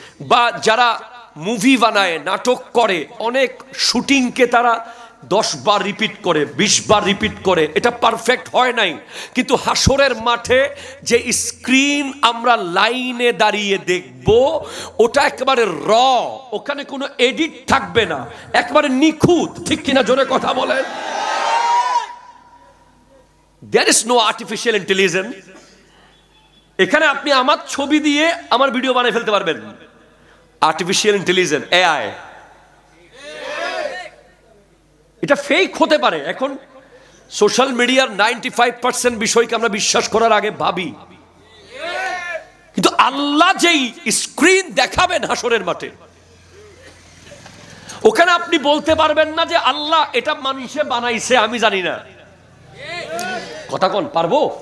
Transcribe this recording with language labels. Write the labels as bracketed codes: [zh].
[bn] বা যারা মুভি বানায়, নাটক করে, অনেক শুটিংকে তারা 10 বার রিপিট করে, 20 বার রিপিট করে, এটা পারফেক্ট হয় নাই। কিন্তু হাসরের মাঠে যে স্ক্রিন আমরা লাইনে দাঁড়িয়ে দেখব, ওটা একেবারে র, ওখানে কোনো এডিট থাকবে না, একেবারে নিখুঁত, ঠিক কিনা? জোরে কথা বলেন। [en] There is no artificial intelligence. [bn] এখানে আপনি আমার ছবি দিয়ে আমার ভিডিও বানিয়ে ফেলতে পারবেন। আর্টিফিশিয়াল ইন্টেলিজেন্স, এআই, এটা ফেক হতে পারে। এখন সোশ্যাল মিডিয়ার 95% বিষয়কে আমরা বিশ্বাস করার আগে ভাবি, কিন্তু আল্লাহ যেই স্ক্রিন দেখাবেন হাসরের মাঠে, ওখানে আপনি বলতে পারবেন না যে আল্লাহ এটা মানুষে বানাইছে, আমি জানি না। কথা কোন পারবো?